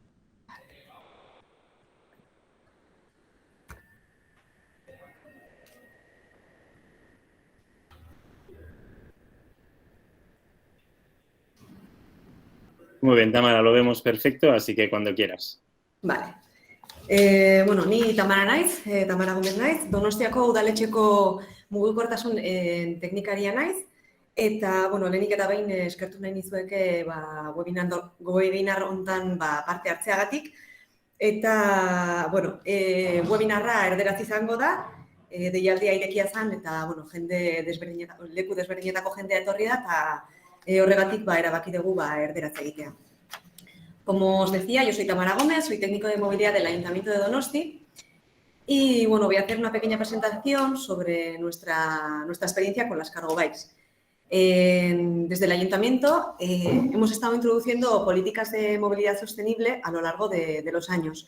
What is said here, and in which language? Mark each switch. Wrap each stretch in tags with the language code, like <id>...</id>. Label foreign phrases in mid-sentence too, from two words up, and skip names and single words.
<es>Muy bien, Tamara, lo vemos perfecto, así que cuando quieras. Vale.</es> <eu>Bueno, ni Tamara naiz, Tamara Gómez naiz, Donostiako udaletxeko mugikortasun teknikaria naiz, eta, bueno, lehenik eta behin eskertu nahi nizueke webinar hontan parte hartzeagatik, eta, bueno, webinarra erderaz izango da, deialdia irekia zen, eta, bueno, leku desberdinetako jendea etorri da, eta horregatik erabaki dugu erderaz egitea.</eu> <es>Como os decía, yo soy Tamara Gómez, soy técnico de movilidad del Ayuntamiento de Donosti, y, bueno, voy a hacer una pequeña presentación sobre nuestra experiencia con las cargo bikes. Desde el Ayuntamiento hemos estado introduciendo políticas de movilidad sostenible a lo largo de los años.</es>